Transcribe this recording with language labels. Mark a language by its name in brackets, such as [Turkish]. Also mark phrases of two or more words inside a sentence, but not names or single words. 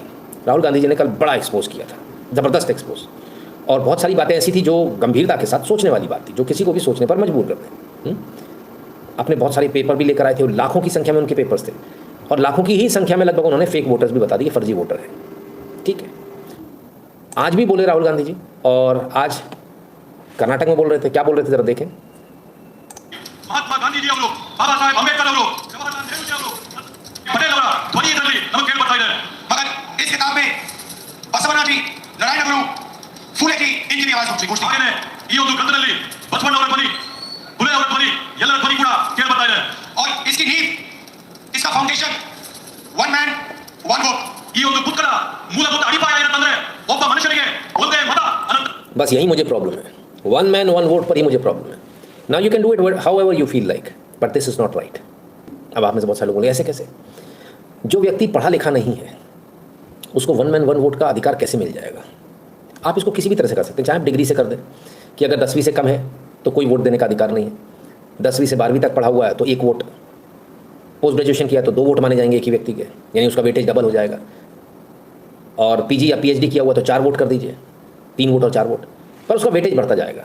[Hindi] राहुल गांधी जी ने कल बड़ा एक्सपोज किया था, ज़बरदस्त एक्सपोज, और बहुत सारी बातें ऐसी थी जो गंभीरता के साथ सोचने वाली बात थी, जो किसी को भी सोचने पर मजबूर कर दें। अपने बहुत सारे पेपर भी लेकर आए थे, लाखों की संख्या में उनके पेपर्स थे, और लाखों की ही संख्या में लगभग उन्होंने [English] fake voters [Hindi] भी बता दिए, फर्जी वोटर है। ठीक है, आज भी बोले राहुल गांधी जी, और आज कर्नाटक में बोल रहे थे। क्या बोल रहे थे, जरा देखें। [Kannada] ಮಹಾತ್ಮ ಗಾಂಧೀಜಿ ಅವರು, ಬಾಬಾ ಸಾಹೇಬ್ ಅಂಬೇಡ್ಕರ್ ಅವರು, ಜವಾಹರಲಾಲ್ ನೆಹರು ಜಿ ಅವರು, ಪಟೇಲ್ ಅವರ ಧ್ವನಿ ಇದರಲ್ಲಿ ನಮಗೆ ಕೇಳಿ ಬರ್ತಾ ಇದೆ। [Hindi] मगर इस किताब में ಬಸವಣ್ಣ जी, नारायण गुरु, फूले जी इनकी आवाज घोषित [Kannada] ಹಾಗೇನೆ ಈ ಒಂದು ಗ್ರಂಥದಲ್ಲಿ ಬಸವಣ್ಣ ಅವರ ಧ್ವನಿ, ಫುಲೆ ಅವರ ಧ್ವನಿ, ಎಲ್ಲರ ಧ್ವನಿ ಕೂಡ ಕೇಳಿ ಬರ್ತಾ ಇದೆ। [Hindi] और इसकी नींव, इसका फाउंडेशन [English] one man one vote. [Kannada] ಈ ಒಂದು ಪುಸ್ತಕದ ಮೂಲಭೂತ ಅಡಿಪಾಯ ಏನಂತಂದ್ರೆ ಒಬ್ಬ ಮನುಷ್ಯನಿಗೆ ಒಂದೇ ಮತ ಅನಂತ। [Hindi] बस यही मुझे प्रॉब्लम है, [English] one man one vote [Hindi] पर ही मुझे प्रॉब्लम है। [English] now you can do it however you feel like, but this is not right. [Hindi] अब आप में से बहुत सारे लोग बोले ऐसे कैसे? जो व्यक्ति पढ़ा लिखा नहीं है उसको [English] one man one vote [Hindi] का अधिकार कैसे मिल जाएगा? आप इसको किसी भी तरह से कर सकते हैं, चाहे आप डिग्री से कर दें कि अगर 10वीं से कम है तो कोई वोट देने का अधिकार नहीं है, 10वीं से 12वीं तक पढ़ा हुआ है तो 1 वोट, [English] post graduation [Hindi] किया तो 2 वोट माने जाएंगे एक ही व्यक्ति के, यानी उसका वेटेज डबल हो जाएगा, और पीजी या पीएचडी किया हुआ तो 4 वोट कर दीजिए, 3 वोट और 4 वोट, पर उसका वेटेज बढ़ता जाएगा।